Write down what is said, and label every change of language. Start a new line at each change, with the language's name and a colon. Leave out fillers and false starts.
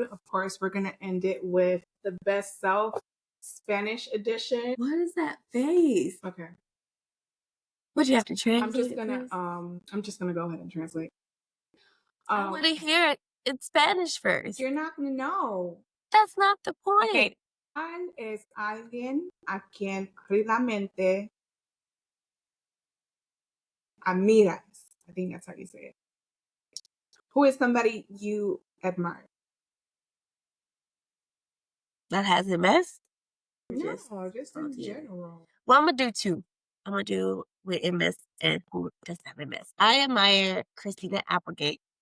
English: Of course, we're going to end it with the best self Spanish edition. What is that face? Okay. Would you have to translate? I'm just gonna go ahead and translate. I want to hear it in Spanish first. You're not gonna know. That's not the point. Okay.
Spanish: Es alguien a quien realmente admiras.
English: I think that's how you say it. Who is somebody you admire? That has MS? No, just in general. Well, I'm going to do two. I'm going to do with MS and who doesn't have MS. I admire Christina Applegate.